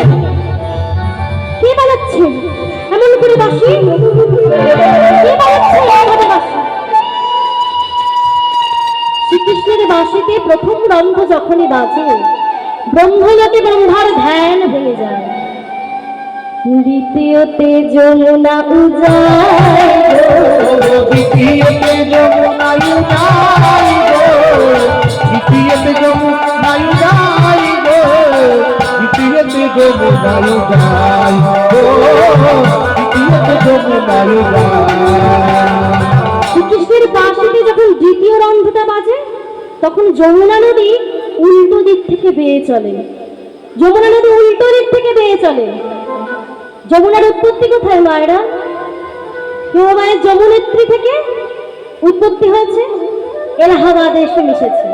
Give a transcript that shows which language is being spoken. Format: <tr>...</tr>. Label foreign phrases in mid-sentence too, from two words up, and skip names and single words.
<bn>কে বাজাচ্ছে এমন করে বাঁশি? কে বাজাচ্ছে এইভাবে বাঁশি? শ্রীকৃষ্ণের বাঁশিতে প্রথম রন্ধ যখনই বাজে, ব্রহ্মলোকে ব্রহ্মার ধ্যান ভেঙে যায়। দ্বিতীয়তে যমুনা উজায় গো, দ্বিতীয়তে যমুনা উজায় গো, দ্বিতীয়তে যমুনা উজায় গো, দ্বিতীয়তে যমুনা উজায় গো, দ্বিতীয়তে যমুনা উজায়। শ্রীকৃষ্ণের বাঁশিতে যখন দ্বিতীয় রন্ধটা বাজে, তখন যমুনা নদী উল্টো দিক থেকে বেয়ে চলে। যমুনা নদী উল্টো দিক থেকে বেয়ে চলে। যমুনার উৎপত্তি কোথায় মায়েরা? কেউ মায়ের যমুনেত্রী থেকে উৎপত্তি হয়েছে, এলাহাবাদে এসে মিশেছে।</bn>